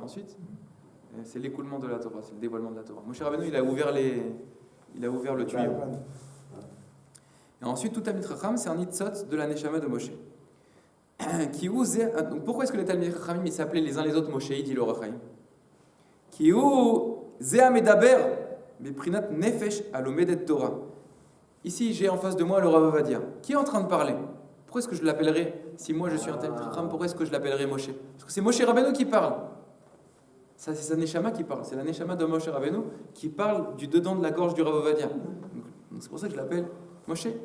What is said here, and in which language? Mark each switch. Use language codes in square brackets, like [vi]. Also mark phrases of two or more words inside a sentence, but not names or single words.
[fr] Ensuite, c'est l'écoulement de la Torah, c'est le dévoilement de la Torah. Moshe Rabbeinu, il a ouvert le tuyau. Et ensuite, tout [he] תלמיד חכם, [fr] c'est un nitzot de la neshama de Moshe. Donc pourquoi est-ce que les [he] תלמיד חכמים [fr] ils s'appelaient les uns les autres Moshe, dit le Rachaim? [he] כי הוא זה מדבר בפרינת נפש הלומדת תורה. [fr] Ici, j'ai en face de moi le Rav Ovadia. Qui est en train de parler? Pourquoi est-ce que je l'appellerais, si moi je suis un [he] תלמיד חכם, [fr] pourquoi est-ce que je l'appellerais Moshe? Parce que c'est Moshe Rabbeinu qui parle. Ça, c'est sa neshama qui parle. C'est la neshama de Moshe Rabbeinu qui parle du dedans de la gorge du Rav Ovadia. Donc c'est pour ça que je l'appelle Moshe.